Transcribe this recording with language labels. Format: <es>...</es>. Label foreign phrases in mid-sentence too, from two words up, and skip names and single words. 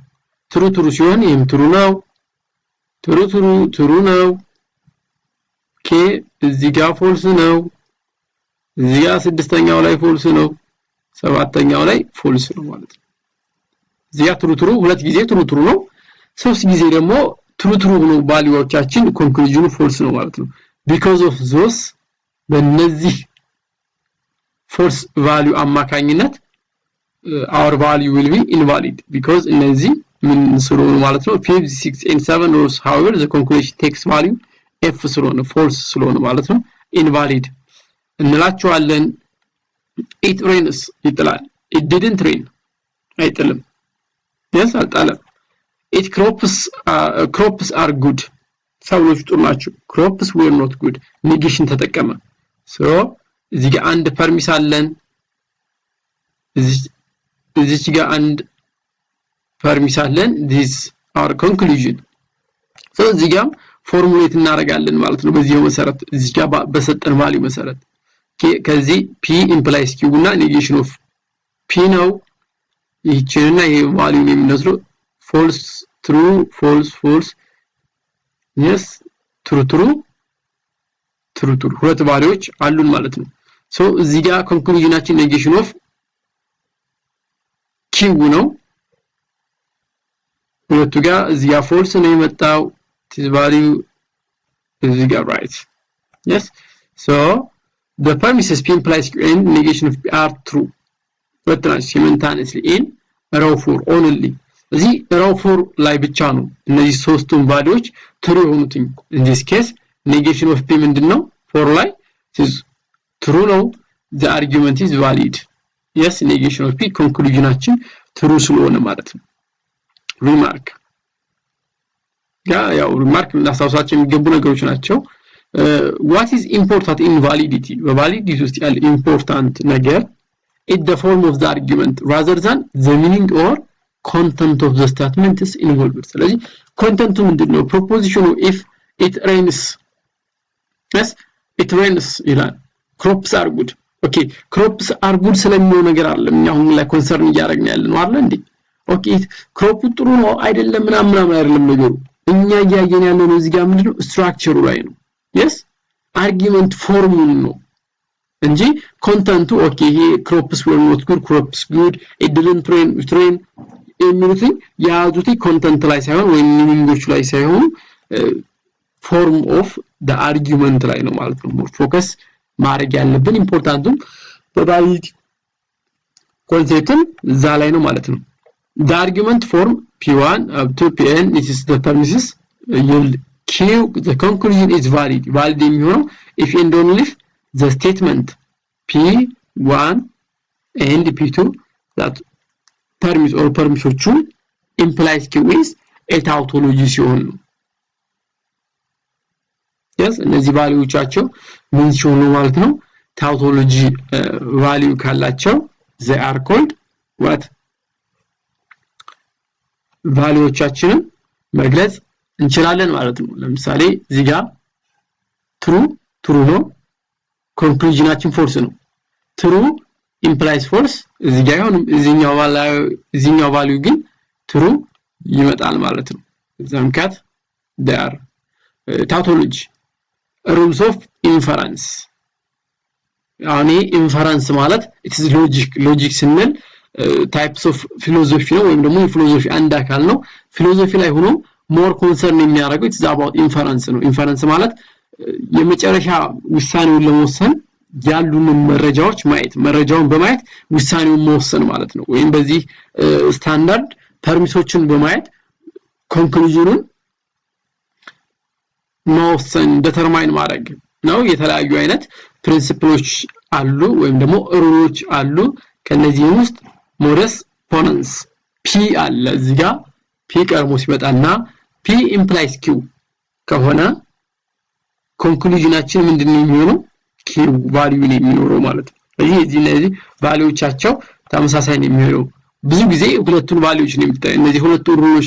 <am>true ሲሆን ይሄም true ነው true ነው ኦኬ እዚህ ጋር false ነው እዚህ ጋር ስድስተኛው ላይ false ነው ሰባተኛው ላይ false ነው ማለት ነው። እዚህ ጋር true ሁለት ጊዜ true ነው ሶስት ጊዜ ደግሞ true ነው ቫልዩዎቻችን ኮንክሉዥኑ false ነው ማለት ነው።</am> <en>because of those</en> <am>በእነዚህ</am> <en>false value አማካኝነት our value will be invalid because</en> <am>እነዚህ ምን ስለሆነ ማለት ነው</am> <en>5 6 and 7 rows however the conclusion takes value f</en> <am>ስለሆነ false ስለሆነ ማለት ነው invalid እንላቸዋለን።</am> <en>it rains ይጥላል it didn't rain አይጥልም yes አልጣለም it crops are good</en> <am>ሰብሎች ጥሩ ናቸው</am> <en>crops were not good negation ተጠቀመ so</en> <am>እዚህ ጋር አንድ ፐርሚስ አለን እዚህ ጋር አንድ ፐርሚስ አለን</am> <en>this our conclusion so</en> <am>እዚህ ጋር ፎርሙሌት እናደርጋለን ማለት ነው። በዚህ መሰረት እዚህ ጋር በሰጠን ቫልዩ መሰረት ከዚህ</am> <en>P implies Q</en> <am>እና</am> <en>negation of P</en> <am>ነው ይህችንና ይሄ ቫልዩ ነው የምንወስደው</am> <en>false true false yes true</en> <am>ሁለት ቫልዩዎች አሉን ማለት ነው። so እዚህ ጋር ኮንክሉዥናችን</am> <en>negation of Q</en> <am>ነው ሁለቱ ጋር እዚህ ጋር false ነው የመጣው</am> <en>this value</en> <am>እዚህ ጋር</am> <en>right yes so the premises P implies Q and negation of P are true but simultaneously in row 4 only</en> <am>እዚህ row 4 ላይ ብቻ ነው እነዚህ ሶስቱም ቫልዩዎች true የሆኑት</am> <en>in this case negation of P</en> <am>ምንድነው 4 ላይ</am> <en>is true ነው the argument is valid yes negation of P</en> <am>conclusionችን true ስለሆነ ማለት ነው።</am> <en>remark</en> <am>ያው remark እናሳውሳቸው የሚገቡ ነገሮች ናቸው።</am> <en>what is important in validity</en> <am>validity ውስጥ ያለ important ነገር</am> <en>is the form of the argument rather than the meaning or content of the statement is involved</en> <am>ስለዚህ ኮንተንቱ ምንድነው proposition</am> <en>if it rains yes it rains</en> <am>ይላል</am> <en>crops are good okay crops are good</en> <am>ስለሚለው ነገር አይደለም እኛ አሁን ላይ ኮንሰርን እያደረግን ያለ ነው አይደል እንዴ ኦኬ ክሮፕ ጥሩ ነው አይደለም ምናምን አይደለም ነገሩ እኛ እያየን ያለው ነው እዚህ ጋር ምንድነው ስትራክቸሩ ላይ ነው yes argument ፎርሙን ነው እንጂ ኮንተንቱ ኦኬ ይሄ</am> <en>crops were not good crops good it didn't</en> <am>rain የሚሉት ያዙት ኮንተንት ላይ ሳይሆን ወይ ሚኒንጎች ላይ ሳይሆን</am> <en>form of the argument</en> <am>ላይ ነው ማለት ነው ፎከስ ማድረግ ያለብን ኢምፖርታንቱም በቫሊዲቲ ኮንሴፕትም እዛ ላይ ነው ማለት ነው።</am> <en>the argument form P1 up to Pn, this is the premises, yield Q, the conclusion is valid.</en> <am>Valid የሚሆነው if and only if the statement P1 and P2 that terms or permissions implies Q is a tautology ሲሆን ነው። yes እነዚህ ቫልዩዎቻቸው ምን ሲሆኑ ማለት ነው tautology value ካላቸው they are called what ቫልዩዎቻችንን መግለጽ እንችላለን ማለት ነው። ለምሳሌ እዚህ ጋር true ነው conclusionአችን false ነው</am> <en>true implies false</en> <am>እዚህ ጋር ይሁን እዚህኛው value ግን true ይመጣል ማለት ነው። ዘምካት</am> <en>they are tautology rules of inference</en> <am>ያኔ inference ማለት</am> <en>it is logic</en> <am>ስንል</am> <en>types of philosophy</en> <am>ነው ወይም ደግሞ philosophy አንድ አካል ነው philosophy ላይ ሆኖ</am> <en>more concern</en> <am>የሚያደርገው</am> <en>it's about inference</en> <am>ነው inference ማለት የመጨረሻ ውሳኔውን ለመወሰን ያሉንን መረጃዎች ማየት መረጃውን በማየት ውሳኔውን መወሰን ማለት ነው ወይም በዚህ ስታንዳርድ ፐርሚሶችን በማየት ኮንክሉዥኑን መወሰን ዲተርማይን ማድረግ ነው የተለያዩ አይነት ፕሪንሲፕሎች አሉ ወይም ደግሞ ሩሎች አሉ ከነዚህ ውስጥ</am> <la>modus ponens</la> <am>p አለ እዚህ ጋር p ቀርሞ ሲመጣና</am> <en>p implies q</en> <am>ከሆነ ኮንክሉዥናችን ምንድነው የሚሆነው q ቫልዩ ነው የሚኖረው ማለት ነው ስለዚህ እነዚህ ቫልዩዎቻቸው ተመሳሳይ ነው የሚሆነው ብዙ ጊዜ ሁለቱን ቫልዩዎች ነው የሚታየው እነዚህ ሁለቱ ሩሎች</am>